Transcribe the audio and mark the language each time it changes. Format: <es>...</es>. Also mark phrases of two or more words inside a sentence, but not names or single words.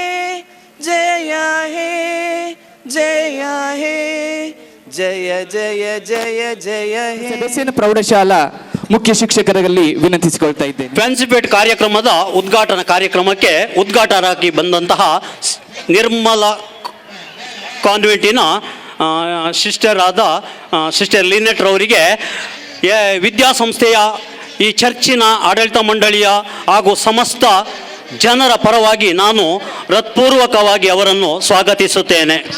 <hi>जय हे जय हे जय जय जय जय हे</hi> <kn>ಸದಸ್ಯನ ಪ್ರೌಢಶಾಲಾ ಮುಖ್ಯ ಶಿಕ್ಷಕರಲ್ಲಿ ವಿನಂತಿಸಿಕೊಳ್ತಾ ಇದ್ದೇನೆ. ಫ್ಯಾನ್ಸಿಪೇಟ್ ಕಾರ್ಯಕ್ರಮದ ಉದ್ಘಾಟನಾ ಕಾರ್ಯಕ್ರಮಕ್ಕೆ ಉದ್ಘಾಟಕರಾಗಿ ಬಂದಂತಹ ನಿರ್ಮಲ ಕಾನ್ವೆಂಟಿನ ಸಿಸ್ಟರ್ ಆದ ಸಿಸ್ಟರ್ ಲಿನೆಟ್ ರವರಿಗೆ ವಿದ್ಯಾಸಂಸ್ಥೆಯ ಈ ಚರ್ಚಿನ ಆಡಳಿತ ಮಂಡಳಿಯ ಹಾಗೂ ಸಮಸ್ತ ಜನರ ಪರವಾಗಿ ನಾನು ಹೃತ್ಪೂರ್ವಕವಾಗಿ ಅವರನ್ನು ಸ್ವಾಗತಿಸುತ್ತೇನೆ.</kn>